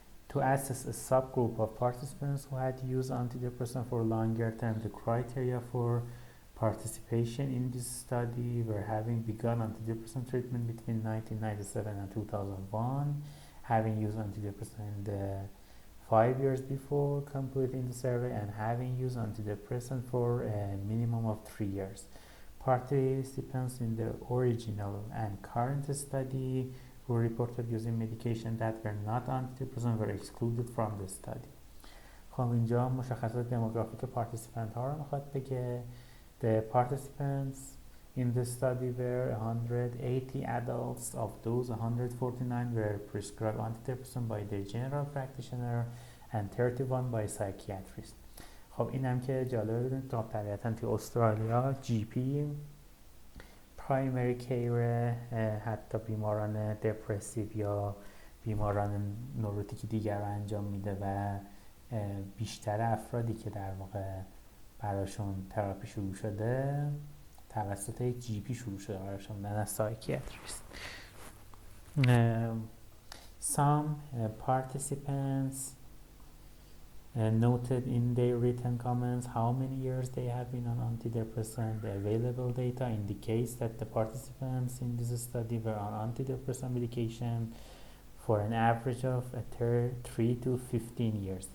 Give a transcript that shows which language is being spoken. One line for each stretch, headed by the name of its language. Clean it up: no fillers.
English: To assess a subgroup of participants who had used antidepressant for longer term, the criteria for participation in this study were having begun antidepressant treatment between 1997 and 2001, having used antidepressant 5 years before completing the survey, and having used antidepressant for a minimum of 3 years. Participants in the original and current study who reported using medication that were not antidepressant were excluded from the study.
Persian: خب اینجا مشخصات دموگرافیک پارتیسیپنت ها رو میخواد بگه.
English: The participants in the study were 180 adults. Of those, 149 were prescribed antidepressant by their general practitioner and 31 by psychiatrist.
Persian: خب اینم که جالبه بدونید که طبیعتاً توی استرالیا جی پی پرایمری کیر حتی بیماران دپرسیو یا بیماران نوروتیکی دیگر رو انجام میده و بیشتر افرادی که در واقع براشون تراپی شروع شده توسط جی پی شروع شده براشون، نه از سایکیاتریست.
English: Some participants noted in their written comments how many years they have been on antidepressant. The available data indicates that the participants in this study were on antidepressant medication for an average of 3 to 15 years.